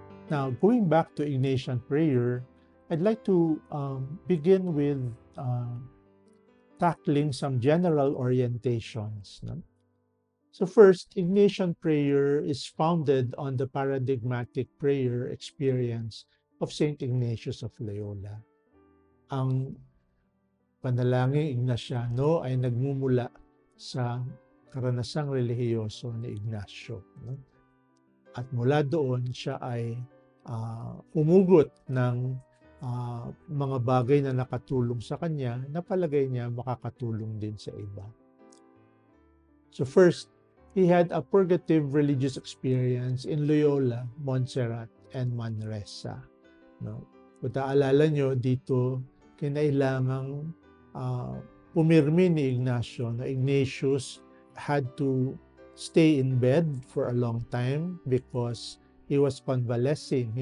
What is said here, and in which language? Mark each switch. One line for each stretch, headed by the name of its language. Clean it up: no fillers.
English: Now, going back to Ignatian prayer, I'd like to begin with tackling some general orientations. No? So first, Ignatian prayer is founded on the paradigmatic prayer experience of Saint Ignatius of Loyola.
Filipino: Ang panalangin Ignatiano ay nagmumula sa karanasang relihiyoso ni Ignacio. No? At mula doon, siya ay humugot ng mga bagay na nakatulong sa kanya na palagay niya makakatulong din sa iba.
English: So first, he had a purgative religious experience in Loyola, Montserrat, and Manresa. No?
Filipino: Kung taalala nyo, dito kinailangang pumirmi ni Ignacio na
English: Ignatius had to stay in bed for a long time because he was convalescing.